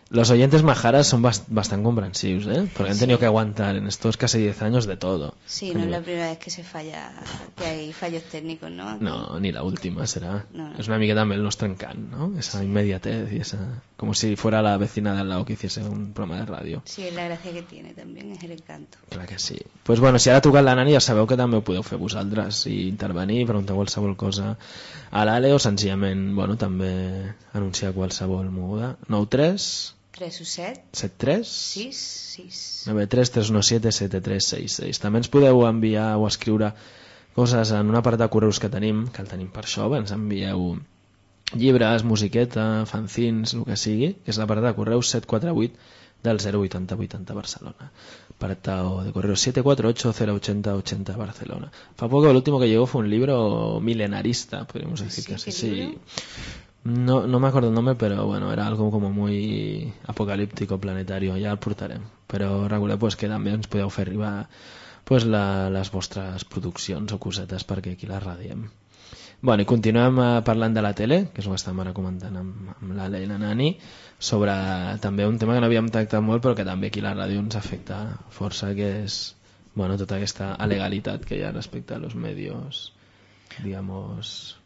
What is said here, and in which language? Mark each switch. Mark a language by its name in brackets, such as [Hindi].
[Spanish] Los oyentes majaras son bastante comprensivos, ¿eh? Porque han tenido que aguantar en estos casi 10 años de todo. Sí, no es la primera vez que se falla, que hay fallos técnicos, ¿no? No, ni la última será. No. Es una miqueta también los trancan, ¿no? Esa inmediatez y esa... Como si fuera la vecina de al lado que hiciese un programa de radio. Sí, es la gracia que tiene también, es el encanto. Claro que sí. [Catalan] Pues bueno, si ara toca la nani, ja sabeu que també ho podeu fer vosaltres. Si intervenir, preguntar qualsevol cosa a l'Ale o senzillament, bueno, també anunciar qualsevol moguda. 9-3... 3-7-3... 9-3-3-1-7-7-3-6-6. També ens podeu enviar o escriure coses en una part de correus que tenim, que el tenim per això, ens envieu... llibres, musiqueta, fanzins, el que sigui, que és la part de correu 748 del 08080 Barcelona. Part de correu 748-08080 Barcelona. [Spanish] Fa poc l'últim que llegó fue un libro milenarista, podríamos decir que sí. Sí. No me acuerdo el nombre, pero bueno, era algo como muy apocalíptico, planetario, ya el portarem. [Catalan] Però recordeu pues, que també ens podeu fer arribar pues, les vostres produccions o cosetes perquè aquí les radiem. Bueno, i continuem parlant de la tele, que és el que estàvem ara comentant amb l'Ale i la Nani, sobre també un tema que no havíem tractat molt, però que també aquí la ràdio ens afecta força, que és bueno, tota aquesta alegalitat que hi ha respecte als medios, digamos...